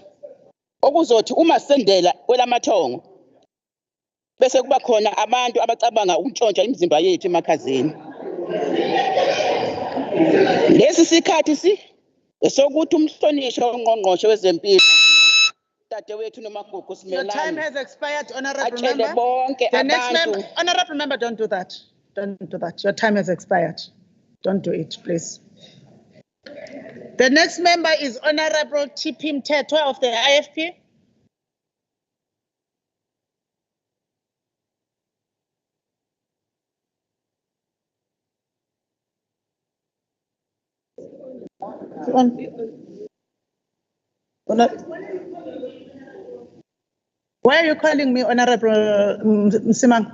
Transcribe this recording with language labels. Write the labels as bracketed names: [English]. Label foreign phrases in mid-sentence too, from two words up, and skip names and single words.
[Zulu] Okuzothi uma sendela kwelamathongo bese kuba khona abantu abacabanga ukuntshontsha imizimba yethu emakhazeni. Lesi sikhathi esokuthi umhlonishwa ongqongqoshe wezempilo dadewethu nomagugu [English] Your time [Zulu] Simelane [English] has expired, Honorable [Zulu] atshele [English] Member. [Zulu] bonke [English] The next [Zulu] abantu. [English] member, Honorable Member, don't do that. Don't do that. Your time has expired. Don't do it, please. The next member is Honorable TP Mthethwa of the IFP. Why are you calling me Honorable Msimang?